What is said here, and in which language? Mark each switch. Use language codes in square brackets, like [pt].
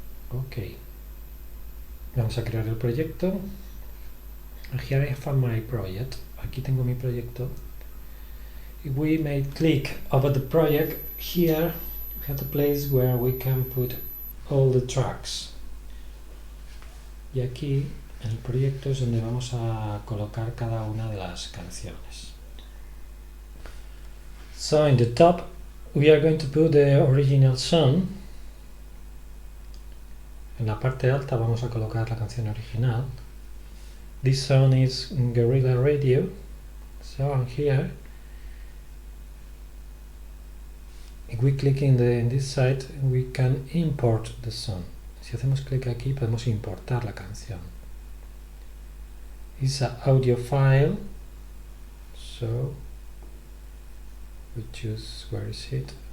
[es] Ok, vamos a crear el proyecto. [en] Here I have my project. [es] Aquí tengo mi proyecto. [en] If we may click over the project, here we have the place where we can put all the tracks. [es] Y aquí en el proyecto es donde vamos a colocar cada una de las canciones. [en] So in the top we are going to put the original song. [es] En la parte alta vamos a colocar la canción original. [en] This song is Guerrilla Radio. So on here, if we click in this side, we can import the song. [es] Si hacemos clic aquí podemos importar la canción. [en] It's an audio file, so we choose where is it.